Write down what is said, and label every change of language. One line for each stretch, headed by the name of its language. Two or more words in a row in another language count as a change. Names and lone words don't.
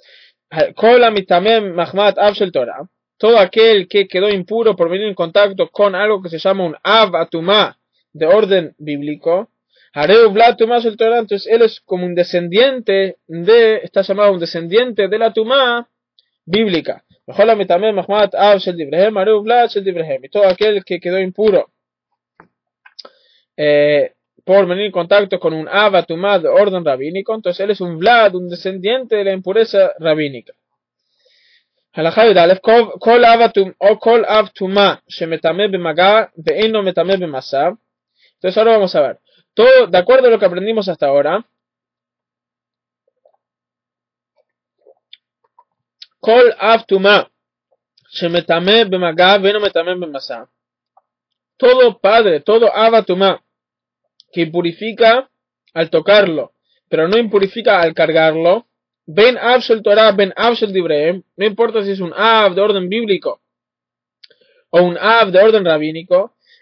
Spanish: Todo aquel que quedó impuro por venir en contacto con algo que se llama un
Hebrew: אב הטומאה
Spanish: de orden bíblico, entonces él es como un descendiente está llamado un descendiente de la Tumá bíblica. Y todo aquel que quedó impuro por venir en contacto con un
Hebrew: אב טומאה
Spanish: de orden rabínico, entonces él es un Vlad, un descendiente de la impureza rabínica.
Hebrew: כל אב טומאה שמטמא במגע ואינו מטמא במסע.
Spanish: Entonces ahora vamos a ver todo de acuerdo a lo que aprendimos hasta ahora.
Hebrew: כל אב טומאה שמטמא במגע ואינו מטמא במסע.
Spanish: Todo padre, todo
Hebrew: אב טומאה
Spanish: que impurifica al tocarlo, pero no impurifica al cargarlo.
Hebrew: בין אב של תורה בין אב של דבריהם,
Spanish: no importa si es un Av de orden bíblico o un Av de orden rabínico.